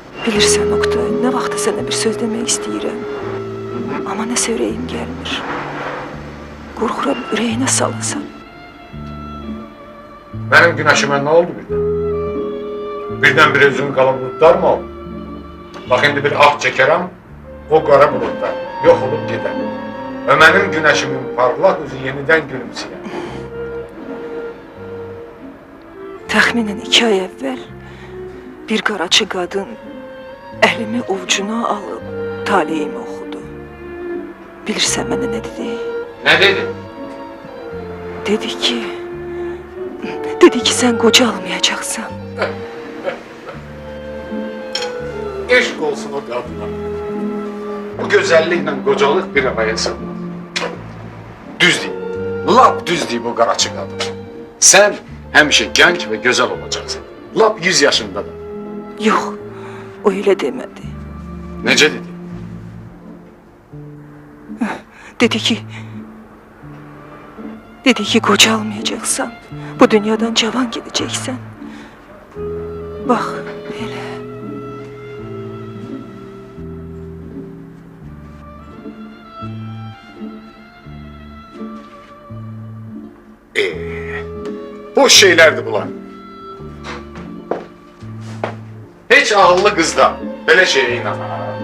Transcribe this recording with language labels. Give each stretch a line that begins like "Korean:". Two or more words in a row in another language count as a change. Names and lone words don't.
Azerbaijani: Bilirsən Oktay, nə vaxtı sənə bir söz demək istəyirəm. Amma nəsə ürəyim gəlmir. Qorxuram ürəyinə salasan.
Turkish: Benim güneşime ne oldu birden? Birden-bire üzüm kalan bulutlar mı oldu? Bak şimdi bir ah çekerem, o kara bulutlar yok olup gider. Ve benim güneşimin parlak yüzü yeniden gülümseyen.
Azerbaijani: Təxminən 2 ay əvvəl bir qaraçı qadın əlimi ovucuna alıb taleyimi oxudu. Bilirsən mənə nə dedi?
Turkish: Ne dedi?
Azerbaijani: Dedi ki sən qocalmayacaqsan.
Turkish: Eşk olsun o kadına. Bu güzellikle kocalık bir araya sığmaz. Düz değil. Lap düz değil bu karaçı kadın. Sen hemşe genç ve güzel olacaksın. Lap 100 yaşında da.
Azerbaijani: Yox, o elə demədi. Nece dedi? Dedi ki qocalmayacaqsan. Bu dünyadan cavan gedəcəksən. Bax, elə.
Turkish: Boş şeylerdi bunlar. Hiç akıllı kız da böyle şeye inanmaz.